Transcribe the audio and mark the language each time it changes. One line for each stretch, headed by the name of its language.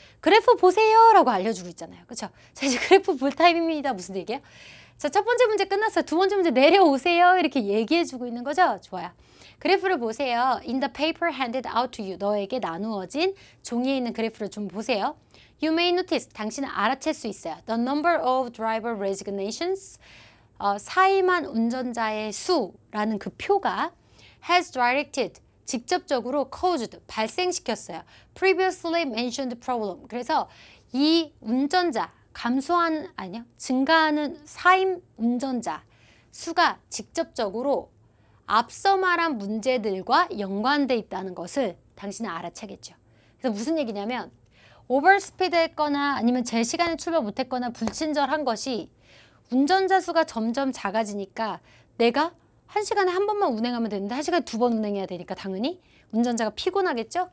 Korean: 그래프 보세요 라고 알려주고 있잖아요. 그렇죠? 자, 이제 그래프 볼 타임입니다. 무슨 얘기예요? 자, 첫 번째 문제 끝났어요. 두 번째 문제 내려오세요. 이렇게 얘기해 주고 있는 거죠. 좋아요. 그래프를 보세요.
English: In the paper handed out to you,
Korean: 너에게 나누어진 종이에 있는 그래프를 좀 보세요.
English: You may notice,
Korean: 당신은 알아챌 수 있어요.
English: The number of driver resignations,
Korean: 사임한 운전자의 수라는 그 표가
English: has directed,
Korean: 직접적으로
English: caused,
Korean: 발생시켰어요.
English: Previously mentioned problem.
Korean: 그래서 이 운전자, 증가하는 사임 운전자 수가 직접적으로 앞서 말한 문제들과 연관돼 있다는 것을 당신은 알아채겠죠. 그래서 무슨 얘기냐면 오버스피드 했거나 아니면 제 시간에 출발 못했거나 불친절한 것이 운전자 수가 점점 작아지니까 내가 한 시간에 한 번만 운행하면 되는데 한 시간에 두 번 운행해야 되니까 당연히 운전자가 피곤하겠죠?